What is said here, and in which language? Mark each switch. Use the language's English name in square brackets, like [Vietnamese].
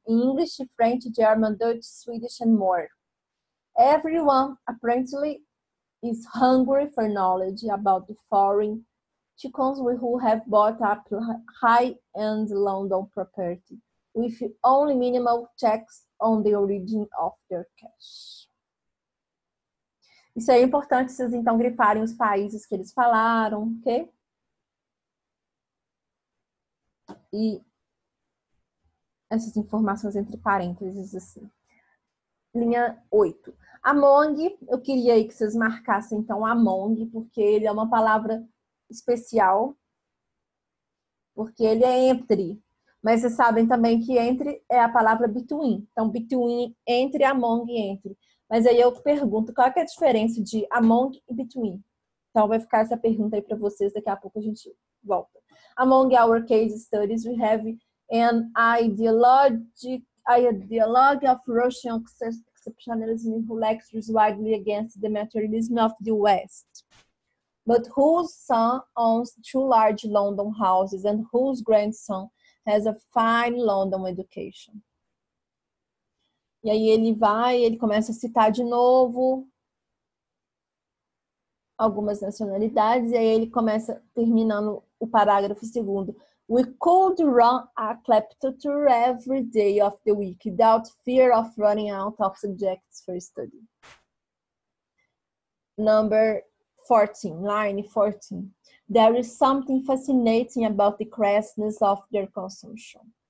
[English] English, French, German, Dutch, Swedish, and more. Everyone apparently is hungry for knowledge about the foreign chickens who have bought up high-end London property with only minimal checks on the origin of their cash. [Portuguese] Isso é importante vocês então grifarem os países que eles falaram, ok? E essas informações entre parênteses assim. Linha 8. Among, eu queria aí que vocês marcassem então among, porque ele é uma palavra especial, porque ele é entre. Mas vocês sabem também que entre é a palavra between. Então, between, entre, among, entre. Mas aí eu pergunto, qual é a diferença de among e between? Então, vai ficar essa pergunta aí para vocês, daqui a pouco a gente volta. [English] Among our case studies, we have an ideology of Russian exceptionalism who lectures widely against the materialism of the West, but whose son owns 2 large London houses and whose grandson has a fine London education. [Portuguese] E aí ele começa a citar de novo algumas nacionalidades, e aí ele começa terminando o parágrafo segundo. [English] We could run a kleptotour every day of the week without fear of running out of subjects for study. Number 14, line 14. There is something fascinating about the crassness of their consumption.